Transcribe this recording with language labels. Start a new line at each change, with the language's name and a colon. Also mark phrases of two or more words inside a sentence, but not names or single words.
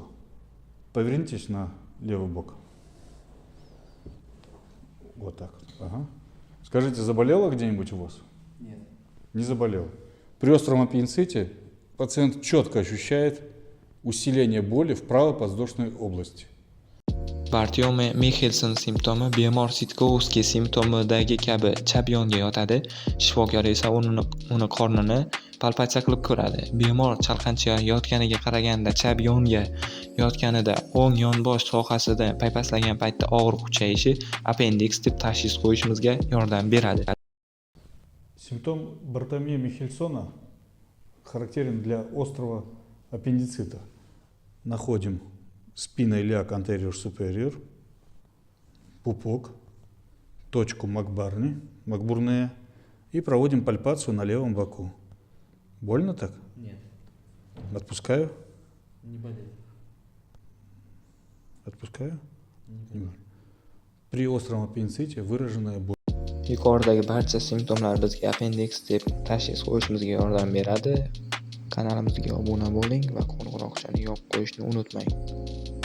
Russian: Повернитесь на левый бок. Вот так. Ага. Скажите, заболело где-нибудь у вас? Нет. не заболел. При остром аппендиците пациент четко ощущает усиление боли в правоподвздошной области.
Uzbek: Bartiome-Michelson simptomi bemor Sitkovskiy simptomidagi kabi chap yonga yotadi. Shifokor esa uni qornini palpatsiya qilib ko'radi. Bemor chalqanchayotganiga qaraganda chap yonga yotganida o'ng yonbosh sohasida paypaslagan paytda og'riq kuchayishi appendiks deb tashxis qo'yishimizga yordam beradi.
Russian: Симптом Бартомея Михельсона характерен для острого аппендицита. Находим
Latin: spina iliaca anterior superior,
Russian: пупок, точку Макбурнея и проводим пальпацию на левом боку. Больно так? Нет, Отпускаю. не болит. Отпускаю. Не болит. При остром аппендиците выраженная боль.
Uzbek: Yuqoridagi barcha simptomlar bizga appendiks deb tashxis qo'yishimizga yordam beradi. Kanalimizga obuna bo'ling va qo'ng'iroqchani yoqib qo'yishni unutmang.